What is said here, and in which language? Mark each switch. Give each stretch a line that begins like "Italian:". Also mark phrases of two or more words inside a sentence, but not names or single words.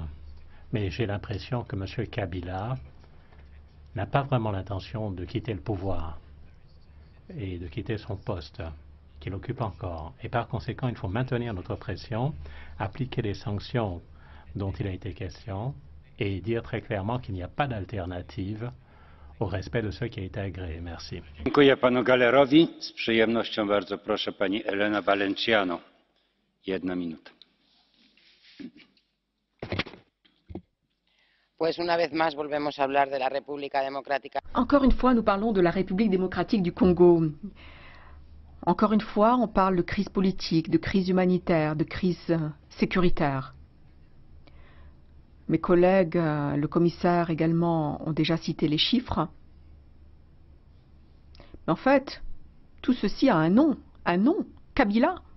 French: Mais j'ai l'impression que M. Kabila n'a pas vraiment l'intention de quitter le pouvoir et de quitter son poste qu'il occupe encore. Et par conséquent, il faut maintenir notre pression, appliquer les sanctions dont il a été question et dire très clairement qu'il n'y a pas d'alternative au respect de ce qui a été agréé. Merci.
Polish: Dziękuję panu Gallerowi. Z przyjemnością bardzo proszę pani Elena Valenciano. 1 minuta.
Spanish: Pues una vez más volvemos a hablar de la República Democrática.
French: Encore une fois, nous parlons de la République démocratique du Congo. Encore une fois, on parle de crise politique, de crise humanitaire, de crise sécuritaire. Mes collègues, le commissaire également, ont déjà cité les chiffres. Mais en fait, tout ceci a un nom, Kabila.